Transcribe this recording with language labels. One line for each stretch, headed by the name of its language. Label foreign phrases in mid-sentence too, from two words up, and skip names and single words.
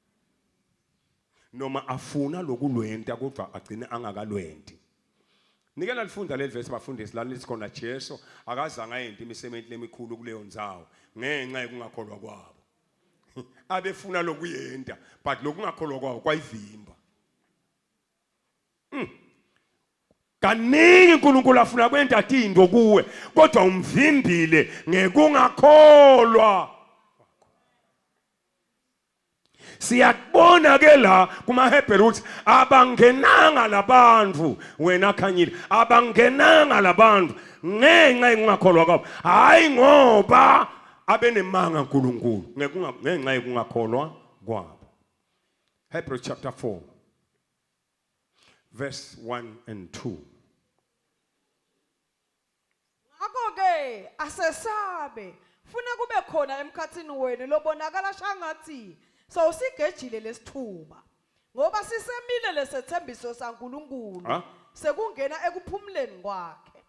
Swati: noma afuna lokulwenta kodwa agcine angakalwenti nikela lifunda leli verse bafundisi la lithi khona Jesu akazange ayente imisebenzi lemikhulu kuleyo ndzawo ngenxa yokungakholwa kwabo abefuna lokuyenta but lokungakholwa kwabo kwayivimba kaningi uNkulunkulu afuna kwenta into kuwe kodwa umvimbile ngekungakholwa Siyabona ke la kumaHebheru ukuthi abangenanga labantu wena khanyile abangenanga labantu ngenxa yokungakholwa kwabo hayi ngoba abenemanga uNkulunkulu ngenxa yokungakholwa kwabo.
English: Hebrews chapter 4 verse 1 and 2.
Swati: Ngakho ke asesabe funa kube khona emkhathini wenu lobonakala shangathi sawusigejile lesithuba ngoba sisemile lesethembiso saNkulunkulu sekungena ekuphumuleni kwakhe.